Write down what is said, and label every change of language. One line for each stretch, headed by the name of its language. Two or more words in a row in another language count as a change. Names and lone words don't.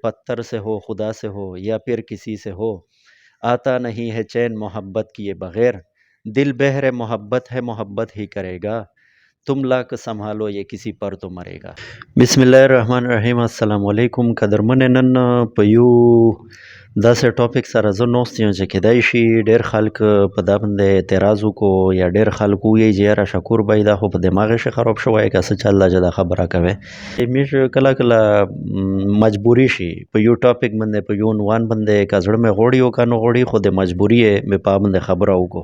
Urdu: پتھر سے ہو، خدا سے ہو یا پھر کسی سے ہو، آتا نہیں ہے چین محبت کیے بغیر. دل بحر محبت ہے، محبت ہی کرے گا. تم لاکھ سنبھالو یہ کسی پر تو مرے گا۔ بسم اللہ الرحمن الرحیم.
Arabic: السلام عليكم
Pashto: قدرمن نن په یو داسې ټاپک سره زه ناست یم چې کیدای شي ډېر خلک په دا باندې اعتراض وکړو یا ډېر خلک ووایي چې یاره شکور بھائی دا خو په دماغ یې خراب شوی که څه چل دا چې دا خبره کوي. موږ کله کله مجبوري شي په یو ټاپک باندې په یو عنوان باندې که زړه مې غواړي او که نه غواړي خو د مجبوري یې مې په باندې خبره وکړو.